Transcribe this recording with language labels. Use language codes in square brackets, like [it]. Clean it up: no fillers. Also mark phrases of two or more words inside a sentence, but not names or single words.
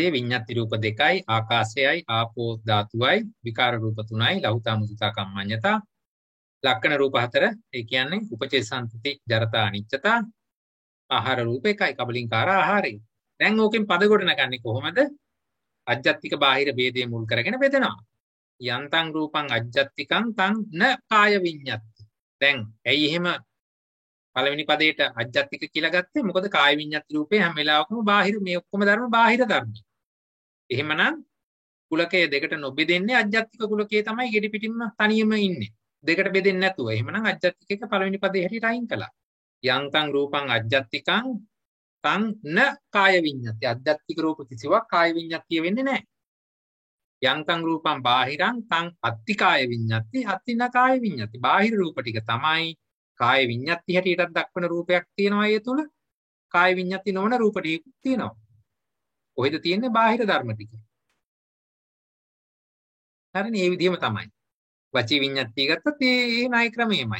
[si] විඤ්ඤාති රූප 2යි, ආකාශයයි, ආපෝ ධාතුවයි, විකාර රූප 3යි, ලහුතා මුදුතා කම්මඤ්ඤතා, ලක්ෂණ රූප 4. ඒ කියන්නේ උපචේ සම්පති, ජරතා, අනිච්චතා, ආහාර රූප 1යි, කබලින්කාර ආහාරය. දැන් ඕකෙන් පද ගොඩනගන්නේ කොහොමද? අජ්ජත්තික බාහිර ભેදයේ මුල් කරගෙන බෙදනවා. [pi] යන්තං රූපං අජ්ජත්තිකං තං න කාය විඤ්ඤාති. [si] දැන් ඇයි එහෙම පළවෙනි පදේට අජ්ජත්තික කියලා ගත්තේ? මොකද කාය විඤ්ඤාති රූපේ හැම වෙලාවකම බාහිර මේ ඔක්කොම ධර්ම බාහිර ධර්ම. එහෙමනම් කුලකයේ දෙකට නොබෙදෙන්නේ අජ්ජත්තික කුලකයේ තමයි ගෙඩි පිටින්ම තනියම ඉන්නේ. දෙකට බෙදෙන්නේ නැතුව. එහෙමනම් අජ්ජත්තික එක පළවෙනි පදේ හැටියට අයින් කළා. [pi] යන්තං රූපං අජ්ජත්තිකං තං න කාය විඤ්ඤාති. [si] අජ්ජත්තික රූප කිසිවක් කාය විඤ්ඤාතිය වෙන්නේ නැහැ. [pi] යන්තං රූපං බාහිරං තං අත්ති කාය විඤ්ඤාති අත්ති න කාය විඤ්ඤාති. [si] බාහිර රූප ටික තමයි කාය විඤ්ඤාති හැටියට දක්වන රූපයක් තියෙනවා. ඒ තුල කාය විඤ්ඤාති නොවන රූප ටිකක් තියෙනවා. කොහෙද තියෙන්නේ? බාහිර ධර්ම ටික. හරිනේ? මේ විදිහම තමයි. වචී විඤ්ඤාති ගත්තත් ඒ ණය ක්‍රමයමයි.